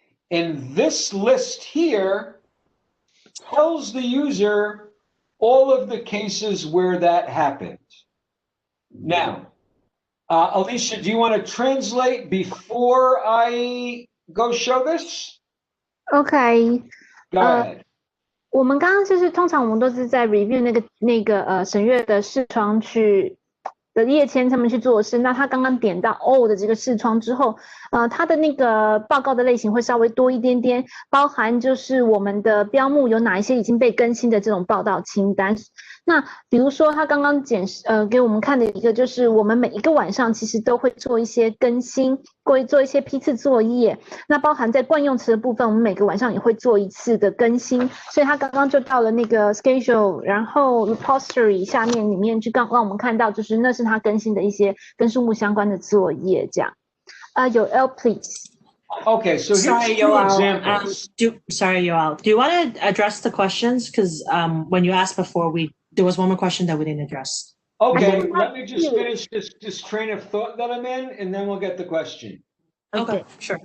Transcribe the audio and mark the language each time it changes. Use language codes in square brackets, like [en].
[en] And this list here tells the user all of the cases where that happened. Now, Alicia, do you want to translate before I go show this? Okay. Go ahead. [zh] 我们刚刚就是通常我们都是在 review 那个审阅的视窗的页签他们去做事。那他刚刚点到 all 的这个视窗之后，他的那个报告的类型会稍微多一点点，包含就是我们的标目有哪一些已经被更新的这种报道清单。那比如说他刚刚给我们看的一个就是我们每一个晚上其实都会做一些更新，会做一些批次作业。那包含在惯用词的部分，我们每个晚上也会做一次的更新。所以他刚刚就到了那个 schedule， 然后 repository 下面里面去让我们看到，就是那是他更新的一些跟数目相关的作业这样。 [en] Yoel, please. Okay, so here's two examples. Sorry, Yoel. Do you want to address the questions? Because when you asked before, there was one more question that we didn't address. Okay, let me just finish this train of thought that I'm in, and then we'll get the question. Okay, sure.